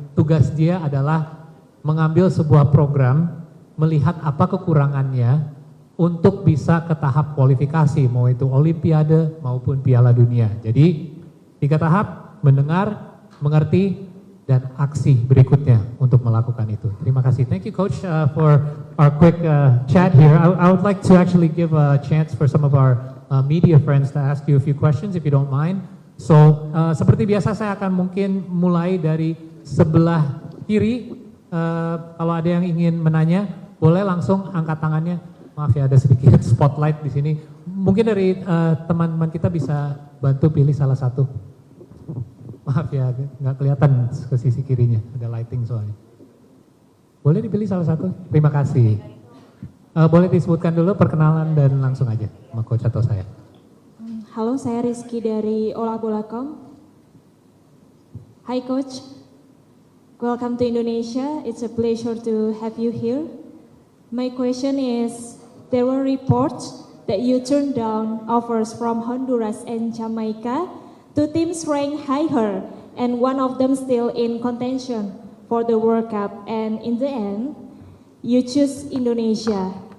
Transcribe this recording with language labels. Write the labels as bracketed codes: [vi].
[id] Tugas dia adalah mengambil sebuah program, melihat apa kekurangannya untuk bisa ke tahap kualifikasi, mau itu Olimpiade maupun Piala Dunia. Jadi 3 tahap, mendengar, mengerti, dan aksi berikutnya untuk melakukan itu. Terima kasih. [en] Thank you Coach for our quick chat here. I would like to actually give a chance for some of our media friends to ask you a few questions if you don't mind. [id] So seperti biasa saya akan mungkin mulai dari sebelah kiri. Kalau ada yang ingin menanya, boleh langsung angkat tangannya. Maaf ya ada sedikit spotlight di sini. Mungkin dari teman-teman kita bisa bantu pilih salah satu. Maaf ya, nggak kelihatan ke sisi kirinya, ada lighting soalnya. Boleh dipilih salah satu? Terima kasih. Boleh disebutkan dulu perkenalan dan langsung aja sama Coach atau saya. Halo, saya Rizky dari bola.com. [en] Hi Coach, welcome to Indonesia. It's a pleasure to have you here. My question is, there were reports that you turned down offers from Honduras and Jamaica, two teams ranked higher, and one of them still in contention for the World Cup, and in the end, you choose Indonesia.